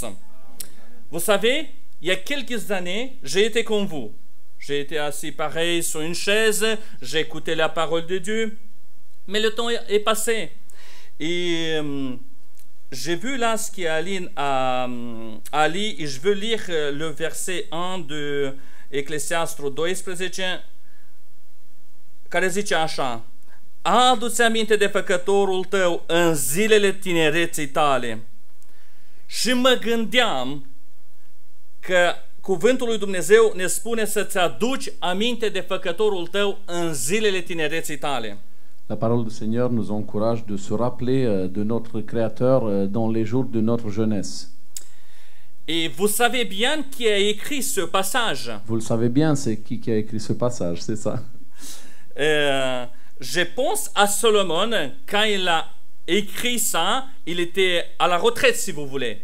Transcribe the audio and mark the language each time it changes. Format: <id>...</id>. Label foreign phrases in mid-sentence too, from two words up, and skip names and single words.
<fr>Vous savez, il y a quelques années, j'ai été comme vous. J'ai été assis pareil sur une chaise, j'ai écouté la parole de Dieu. Mais le temps est passé. Et j'ai vu là ce qu'Aline a lu et je veux lire le verset 1 de Eclesiastru 12,</fr> <ro>care zice așa: adu-ți aminte de făcătorul tău în zilele tinereții tale. Și mă gândeam că cuvântul lui Dumnezeu ne spune să-ți aduci aminte de făcătorul tău în zilele tinereții tale.</ro> <fr>la parole du Seigneur nous encourage de se rappeler de notre Créateur dans les jours de notre jeunesse. Et vous savez bien qui a écrit ce passage. Vous le savez bien, c'est qui a écrit ce passage, c'est ça. Je pense à Solomon, quand il a écrit ça, il était à la retraite, si vous voulez.</fr>